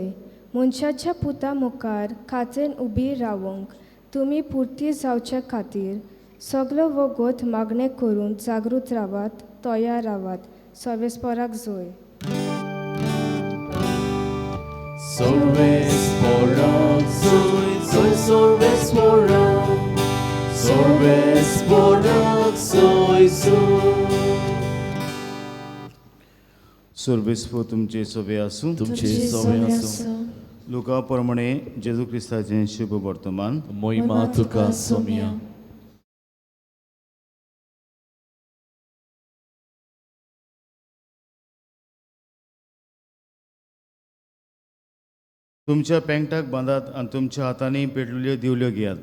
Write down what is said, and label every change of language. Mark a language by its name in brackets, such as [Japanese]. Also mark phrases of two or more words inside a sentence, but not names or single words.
[Konkani] मनशाच्या पुता मुखार खात्रेन उबी रावंक तुमी पुर्ती जावचे खातीर सगलो वगत मागणे करून जागृत रावात, तयार रावात. सर्वेस्पराक जोय. Sorbes sporak, soy, soy sorbes sporak. Sorbes sporak, soy, soy. सोर्बेस्पो तुमचे सोबे आसूं. तुमचे सोबे आसूं. लुका प्रमाणे जेजू क्रिस्ताचें शुभ वर्तमान. मोहिमा तुका सोमिया. तुमच्या पेंगटाक बांदात आनी तुमच्या हातांनी पेटलेल्यो दिवल्यो घेयात.